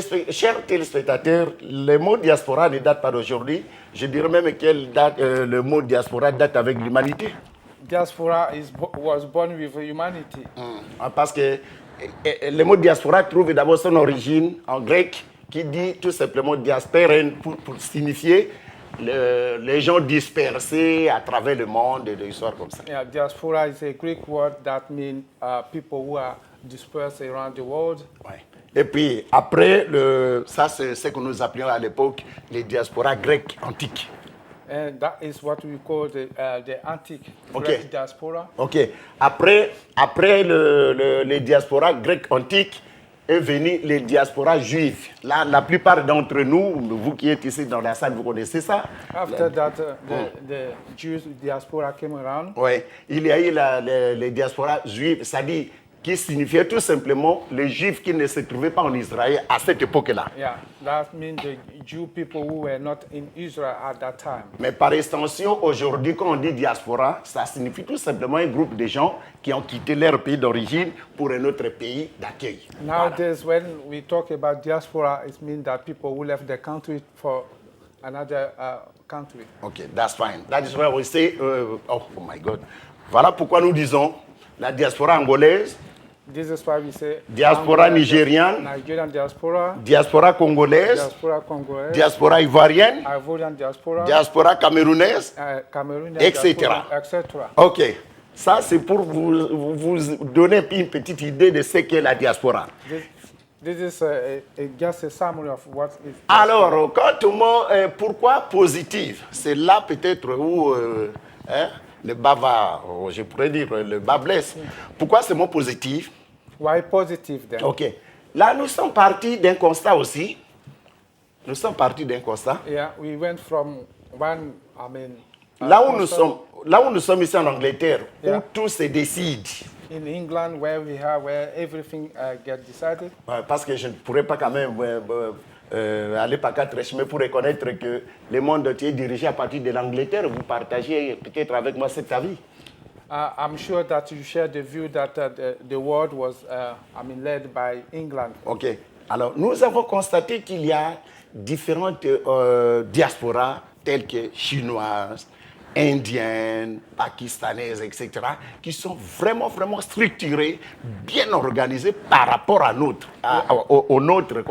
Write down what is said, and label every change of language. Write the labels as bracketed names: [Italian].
[French] Chers téléspectateurs, le mot diaspora ne date pas d'aujourd'hui. Je dirais même que le mot diaspora date avec l'humanité. [English] Diaspora was born with humanity. [French] Parce que le mot diaspora trouve d'abord son origine en grec qui dit tout simplement diasperen pour signifier les gens dispersés à travers le monde et des histoires comme ça. [English] Yeah, diaspora is a Greek word that means people who are dispersed around the world. [French] Ouais. Et puis après, ça c'est ce que nous appelions à l'époque les diasporas grecques antiques. [English] And that is what we call the antique Okay. Greek diaspora. Ok. [French] Après les diasporas grecs antiques est venu les diasporas juifs. Là, la plupart d'entre nous, vous qui êtes ici dans la salle, vous connaissez ça. [English] After that, the Jewish diaspora came around. [French] Oui, il y a eu les diasporas juifs, c'est-à-dire qui signifiait tout simplement les juifs qui ne se trouvaient pas en Israël à cette époque-là. [English] Yeah, that means the Jew people who were not in Israel at that time. [French] Mais par extension, aujourd'hui, quand on dit diaspora, ça signifie tout simplement un groupe de gens qui ont quitté leur pays d'origine pour un autre pays d'accueil. [English] Nowadays, when we talk about diaspora, it means that people who left the country for another country. Ok, that's fine. That is why we say, oh my God. [French] Voilà pourquoi nous disons la diaspora angolaise, [English] This is why we say diaspora Angola, [French] nigériane, [English] Nigerian diaspora, [French] diaspora congolaise, [English] diaspora Congolese, [French] diaspora ivoirienne, [English] Ivorian diaspora, [French] diaspora camerounaise, [English] Cameroonian etc. diaspora, etc. [French] Ok, ça c'est pour vous donner une petite idée de ce qu'est la diaspora. [English] This is just a summary of what is. [French] Alors, quant au mot pourquoi positive, c'est là peut-être où le bas va, je pourrais dire, le bas blesse. Pourquoi ce mot positif? [English] Why positive then? Ok. [French] Là, nous sommes partis d'un constat aussi. Nous sommes partis d'un constat. [English] Yeah, we went from one, I mean, [French] Là où nous sommes ici en Angleterre, [English] Yeah. [French] où tout se décide. [English] in England where everything gets decided. [French] Ouais, parce que je ne pourrais pas quand même aller par quatre chemins pour reconnaître que le monde entier est dirigé à partir de l'Angleterre. Vous partagez peut-être avec moi cet avis. [English] I'm sure that you share the view that the world was, led by England. Ok. [French] Alors, nous avons constaté qu'il y a différentes diasporas telles que chinoises, indiennes, pakistanaises, etc., qui sont vraiment, vraiment structurées, bien organisées par rapport à notre, au nôtre.